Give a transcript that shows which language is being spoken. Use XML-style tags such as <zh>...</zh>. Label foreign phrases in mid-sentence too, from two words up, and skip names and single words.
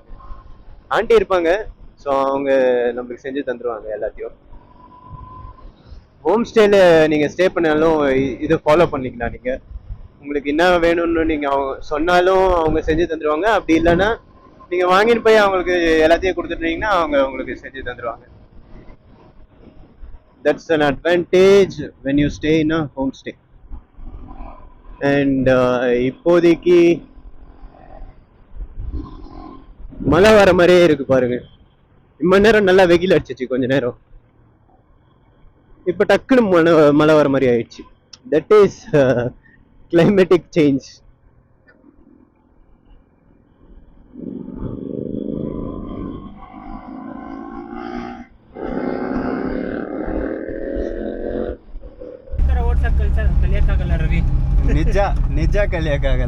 <ta>ஆண்டி இருப்பாங்க, ஸோ அவங்க நம்மளுக்கு செஞ்சு தந்துடுவாங்க எல்லாத்தையும்.</ta> <en>home stay-ல</en> <ta>நீங்கள் ஸ்டே பண்ணாலும் இது ஃபாலோ பண்ணிக்கலாம். நீங்கள் உங்களுக்கு என்ன வேணும்னு நீங்கள் அவங்க சொன்னாலும் அவங்க செஞ்சு தந்துடுவாங்க. அப்படி இல்லைன்னா நீங்கள் வாங்கிட்டு போய் அவங்களுக்கு எல்லாத்தையும் கொடுத்துட்டீங்கன்னா அவங்க உங்களுக்கு செஞ்சு தந்துடுவாங்க.</ta> <en>தட்ஸ் an advantage when you stay in a home stay.</en> <ta>அண்ட் இப்போதைக்கு மழை வர மாதிரியே இருக்கு பாருங்க. இம்ம நேரம் நல்லா வெயில் அடிச்சிச்சு கொஞ்ச நேரம், இப்போ டக்குன்னு மழை வர மாதிரி ஆயிடுச்சு.</ta> <en>that is climatic change.</en> <kn>ನಿಜ ನಿಜ ಕಲಿಯಕ್ಕಾಗಲ್ಲ.</kn>